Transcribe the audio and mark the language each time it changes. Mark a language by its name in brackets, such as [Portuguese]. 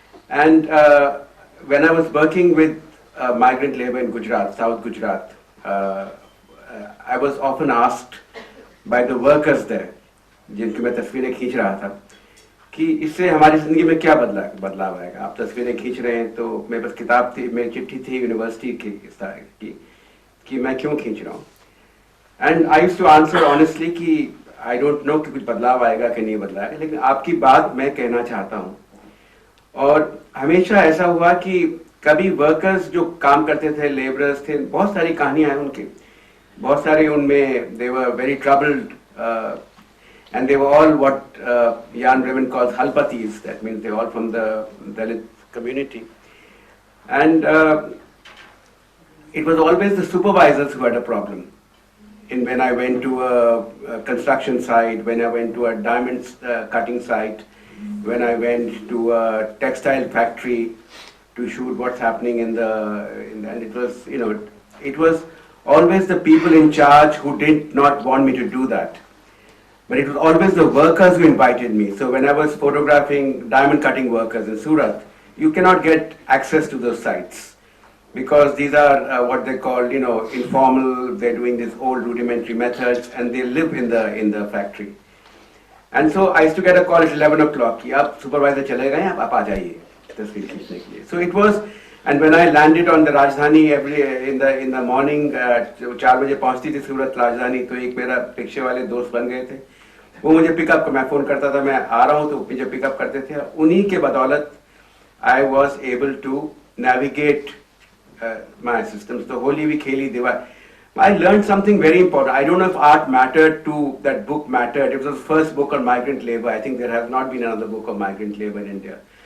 [English] And when I was working with migrant labor in Gujarat, South Gujarat, I was often asked by the workers there, [Hindi] जिनकी मैं तस्वीरें खींच रहा था, कि इससे हमारी ज़िंदगी में क्या बदलाव आएगा. आप तस्वीरें खींच रहे हैं तो मेरे पास किताब थी, मेरी चिट्ठी थी यूनिवर्सिटी की कि मैं क्यों खींच रहा हूँ. [English] and I used to answer honestly [Hindi] कि [English] I don't know [Hindi] कि कुछ बदलाव आएगा कि नहीं बदलाएगा, लेकिन आपकी बात मैं कहना चाहता हूँ. और हमेशा ऐसा हुआ कि कभी वर्कर्स जो काम करते थे, लेबरर्स थे, बहुत सारी कहानियां हैं उनकी, बहुत सारे उनमें [English] they were very troubled and they were all what Jan Raven calls halpatis. That means they were all from the Dalit community. And it was always the supervisors who had a problem. When I went to a construction site, when I went to a diamond cutting site, when I went to a textile factory to shoot what's happening and it was, it was always the people in charge who did not want me to do that. But it was always the workers who invited me. So when I was photographing diamond cutting workers in Surat, you cannot get access to those sites because these are what they call, informal. They're doing these old rudimentary methods and they live in the factory. And so I used to get a call at 11 o'clock. [Hindi] कि आप supervisor चले गए हैं, आप आ जाइए तस्वीर खींचने के लिए. [English] So it was, and when I landed on the Rajdhani in the morning, [Hindi] 4 बजे पहुंचती थी सूरत राजधानी, तो एक मेरा रिक्शे वाले दोस्त बन गए थे. वो मुझे पिकअप, मैं फोन करता था, मैं आ रहा हूँ तो मुझे पिकअप करते थे. उन्हीं के बदौलत [English] I was able to navigate my systems. [Hindi] तो होली भी खेली, Diwali. [English] I learned something very important. I don't know if art mattered to, that book mattered. It was the first book on migrant labor. I think there has not been another book on migrant labor in India.